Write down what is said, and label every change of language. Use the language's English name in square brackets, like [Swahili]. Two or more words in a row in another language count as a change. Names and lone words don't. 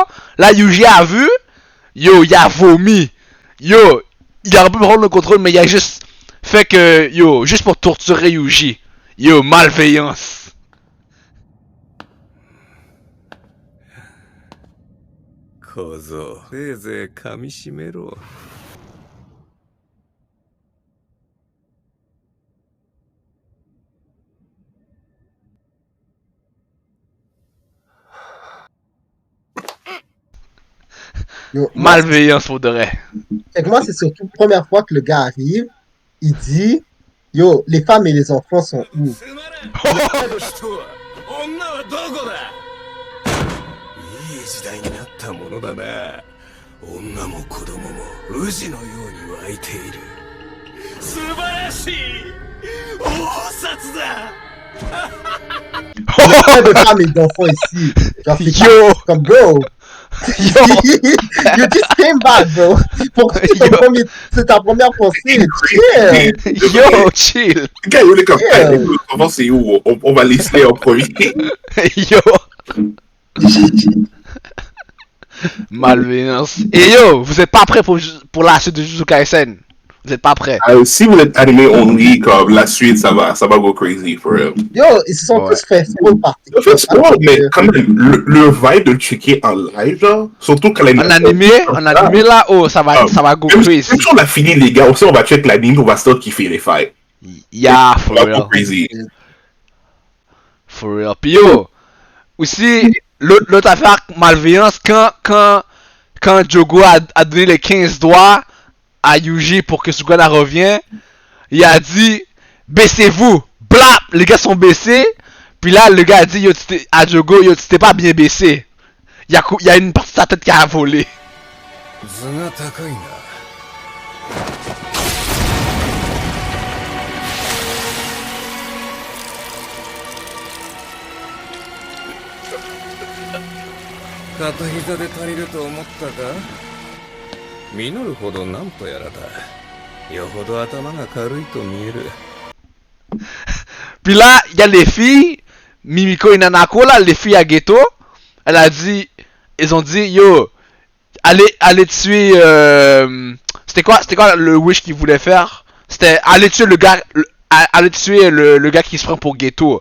[French] Là, Yuji a vu, yo, il a vomi, yo, il a pu prendre le contrôle, mais il a juste fait que, yo, juste pour torturer Yuji, yo, malveillance. [Japanese] 小僧、せいぜい噛みしめろ。 [French] Malveillance pour de vrai. Et moi, c'est surtout la première fois que le gars arrive, il dit yo, les femmes et les enfants sont où? [Japanese] 女はどこだ。いい時代になったものだな。女も子供も宇治のように湧いている。素晴らしい大札だ。 [French] Pas de femmes et d'enfants ici. Genre, c'est Yo! [English] comme bro. You just came back, bro. [French] Pourquoi c'est ta première pensée? Chill. Yo, chill. Gars, on est comme comment c'est où? On va laisser en premier. Yo. Malveillance. Et yo, vous êtes pas prêts pour la suite de Jujutsu Kaisen? Vous êtes pas prêts? Si vous êtes [English] animé only, [French] comme la suite, ça va [English] go crazy for real. [French] Yo, ils se sont tous fait spoil partout. Ils fait spoil, mais quand même, le vibe de le checker en live, genre, surtout quand En animé là, oh, ça va [English] go crazy. [French] Même si on a fini les gars, aussi on va check l'anime, on va still kiffer les fights. [English] Yeah, for [French] ça va [English] real. go crazy. For real. [French] Puis yo, aussi, l'autre affaire malveillance, quand Jogo a donné les 15 doigts à Yuji pour que Sukuna revienne, il a dit baissez-vous, blap, les gars sont baissés, puis là le gars a dit yo, à Jogo, yo, tu t'es pas bien baissé, il y a une partie de sa tête qui a volé. [Japanese] 片膝で足りると思ったか？実るほどなんとやらだ。よほど頭が軽いと見える。 [French] Puis là, il y a les filles, Mimiko et Nanako, là, les filles à Ghetto, elle a dit, ils ont dit, yo, allez tuer, c'était quoi le wish qu'ils voulaient faire? C'était aller tuer le gars, aller tuer le gars qui se prend pour Ghetto.